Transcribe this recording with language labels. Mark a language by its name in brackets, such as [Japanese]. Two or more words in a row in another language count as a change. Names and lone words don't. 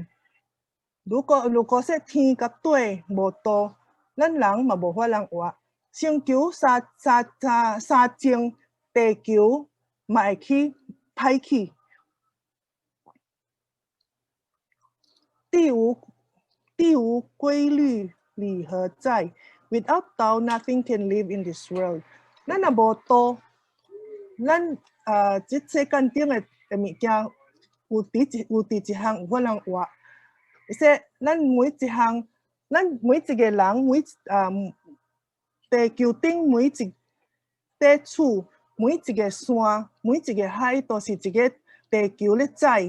[Min Nan Chinese] 如果说天甲地无道，咱人嘛无法通活。星球相争，地球嘛会去歹去。地无规律，理何在 ？ [English] Without Tao, nothing can live in this world. [Min Nan Chinese] 咱若无道。咱即世间顶的物件有伫一项有法通活，说咱每一个人地球顶每一块厝，每一个山，每一个海，都是一个地球咧载。